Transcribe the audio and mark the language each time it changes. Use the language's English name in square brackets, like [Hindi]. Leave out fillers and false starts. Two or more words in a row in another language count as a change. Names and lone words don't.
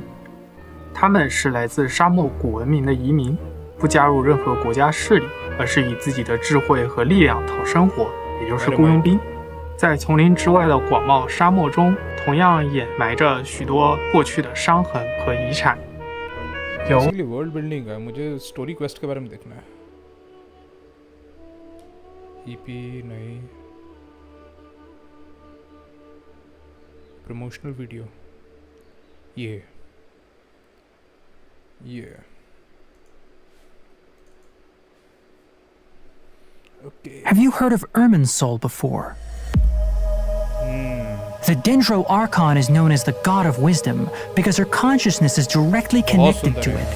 [Chinese] 他们是来自沙漠古文明的移民，不加入任何国家势力，而是以自己的智慧和力量讨生活，也就是雇佣兵。在丛林之外的广袤沙漠中，同样掩埋着许多过去的伤痕和遗产。有 [English] world building [Hindi] है, मुझे [English] story quest [Hindi] के बारे में देखना है। ईपी नहीं, [English] promotional video, [Hindi] ये okay. [English] Have you heard of Irminsul before? The Dendro Archon is known as the God of Wisdom because her consciousness is directly connected to it.